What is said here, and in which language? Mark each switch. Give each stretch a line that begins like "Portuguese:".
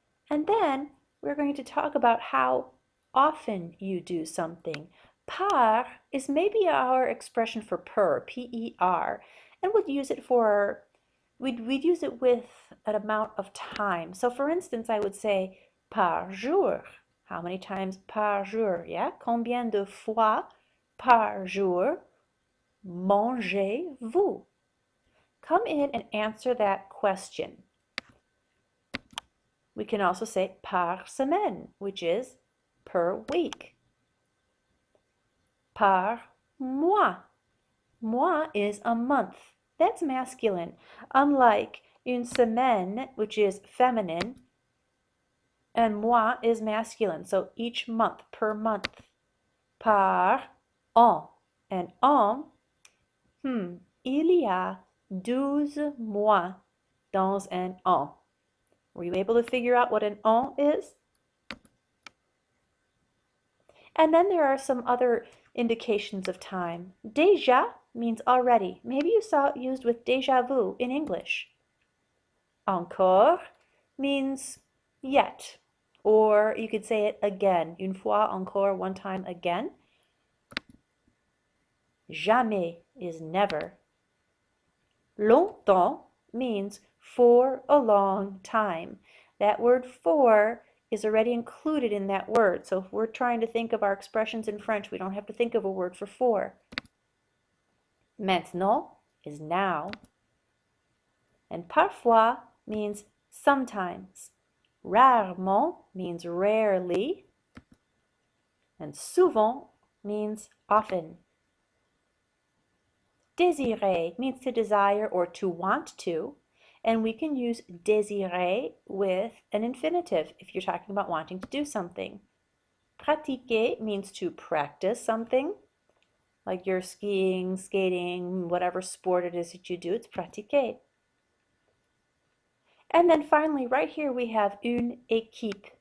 English: And then we're going to talk about how often you do something. Par is maybe our expression for per, P-E-R, and we'd use it for, we'd use it with an amount of time. So for instance, I would say par jour. How many times par jour?
French: Yeah, combien de fois par jour mangez-vous?
English: Come in and answer that question. We can also say par semaine, which is per week. par mois. Mois is a month. That's masculine. Unlike une semaine, which is feminine, and mois is masculine. So each month, per month. Par an.
French: And an, il y a 12 mois dans un an.
English: Were you able to figure out what an an is? And then there are some other indications of time. Déjà means already. Maybe you saw it used with déjà vu in English. Encore means yet, or you could say it again.
French: Une fois encore,
English: one time again. Jamais is never. Longtemps means for a long time. That word for is already included in that word. So if we're trying to think of our expressions in French, we don't have to think of a word for. Maintenant is now. And parfois means sometimes. Rarement means rarely. And souvent means often. Désirer means to desire or to want to. And we can use désirer with an infinitive if you're talking about wanting to do something. Pratiquer means to practice something. Like you're skiing, skating, whatever sport it is that you do, it's pratiquer. And then finally, right here we have une équipe.